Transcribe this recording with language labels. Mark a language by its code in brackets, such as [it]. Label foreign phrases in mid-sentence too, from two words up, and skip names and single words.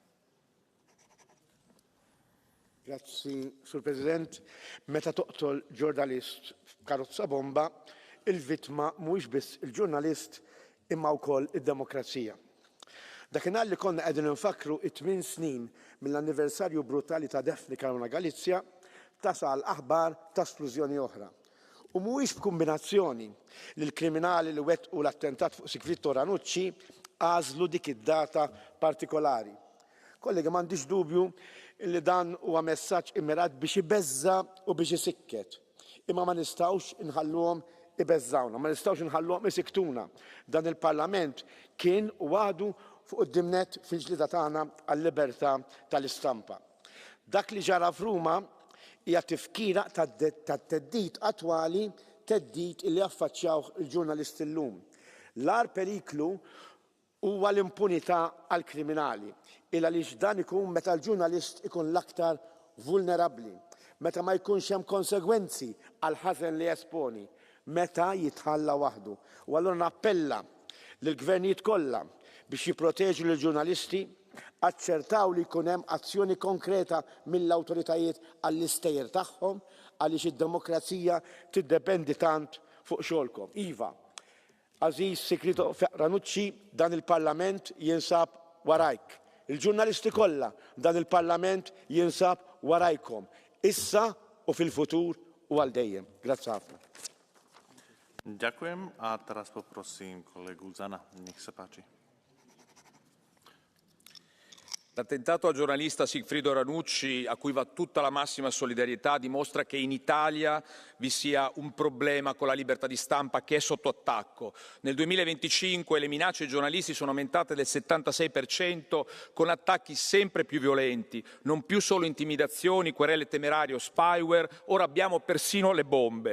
[mt] Grazzi, Sur President. Meta toqtol ġurnalist f'karozza bomba, il-vittma mhuwiex biss il-ġurnalist imma wkoll id-demokrazija. Dakinhar li konna qegħdin infakru 8 snin mill-anniversarju brutali ta' Daphne Caruana Galizia tasal aħbar ta' esplużjoni oħra. U mhuwiex b'kombinazzjoni li l-kriminali li wettqu l-attentat fuq Sigfrido Ranucci għażlu dik id-data partikolari. Kollegi, m'għandix dubju li dan huwa messaġġ immirat biex ibeżza u biex isikket. Imma ma nistgħux inħalluhom ibeżżawna, ma nistgħux inħalluhom isiktuna. Dan il-Parlament kien u għadu fuq id-dimnet fil-ġlida tagħna għall-libertà tal-istampa. Dak li ġara f'Ruma hija tifkira tat-teddid attwali, teddid li affaċċjaw il-ġurnalisti llum. L-ar periklu huwa l-impunità għall-kriminali, il għaliex dan ikun meta l-ġurnalist ikun l-aktar vulnerabbli, meta ma jkunx hemm konsegwenzi għal ħażen li jesponi, meta jitħalla waħdu. U allura nappella lill-gvernijiet kollha biex jipproteġu lill-ġurnalisti, aċċertaw li jkun hemm azzjoni konkreta mill-awtoritajiet għall-istejjer tagħhom għaliex id-demokrazija tiddependi tant fuq xogħolkom. Iva, Aziz Sigfrido Ranucci, dan il-Parlament jinsab warajk. Il-ġurnalisti kollha dan il-Parlament jinsab warajkom. Issa u fil-futur u għal dejjem. Grazzi ħafna. [sk] Ďakujem a teraz poprosím kolegu Zana. Nech sa páči. [it] L'attentato al giornalista Sigfrido Ranucci, a cui va tutta la massima solidarietà, dimostra che in Italia vi sia un problema con la libertà di stampa che è sotto attacco. Nel 2025 le minacce ai giornalisti sono aumentate del 76% con attacchi sempre più violenti, non più solo intimidazioni, querele temerarie o spyware, ora abbiamo persino le bombe.